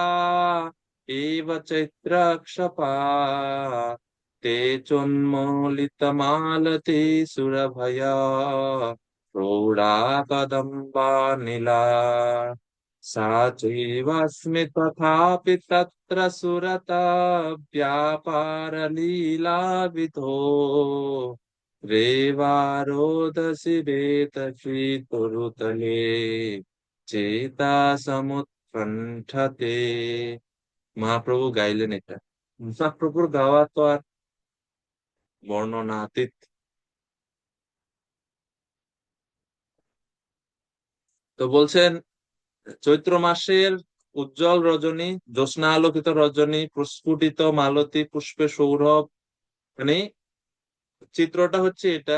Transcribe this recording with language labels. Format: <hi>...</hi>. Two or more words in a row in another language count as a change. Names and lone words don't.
<sa>এব চৈত্রক্ষপা তে চোন্মলিতমালতি সুরভয়া প্রৌঢ়া কদম্বা নীলা सा चैवास्मि तथापि तत्र सुरता व्यापारलीलाविधो रेवारोदसी वेतशीतुरुतले চেতা সমুৎকণ্ঠতে।</sa> <bn>মহাপ্রভু গাইলেন এটা। মহাপ্রভুর গাওয়া তো আর বর্ণনাতীত। তো বলছেন চৈত্র মাসের উজ্জ্বল রজনী, জ্যোৎস্না আলোকিত রজনী, প্রস্ফুটিত মালতী পুষ্পে সৌরভ, মানে চিত্রটা হচ্ছে এটা।</bn>